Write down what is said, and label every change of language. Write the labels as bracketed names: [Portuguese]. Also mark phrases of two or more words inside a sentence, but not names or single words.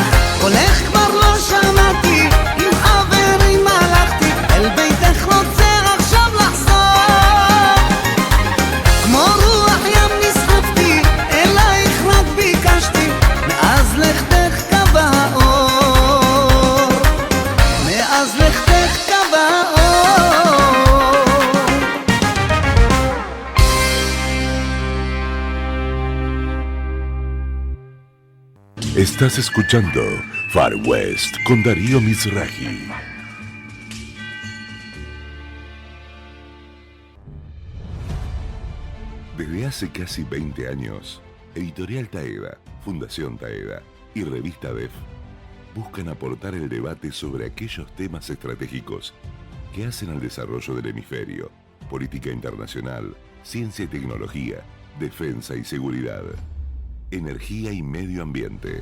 [Hebrew] קולך כבר לא שמעתי, עם חברים הלכתי, אל ביתך רוצה עכשיו לחזור. כמו רוח ים נסחפתי, אלייך רק ביקשתי, מאז לכתך קו האור. מאז לכתך קו האור. [Spanish] Estás escuchando Far West con Darío Mizrahi. Desde hace casi 20 años, Editorial Taeda, Fundación Taeda y Revista DEF buscan aportar el debate sobre aquellos temas estratégicos que hacen al desarrollo del hemisferio, política internacional, ciencia y tecnología, defensa y seguridad, energía y medio ambiente.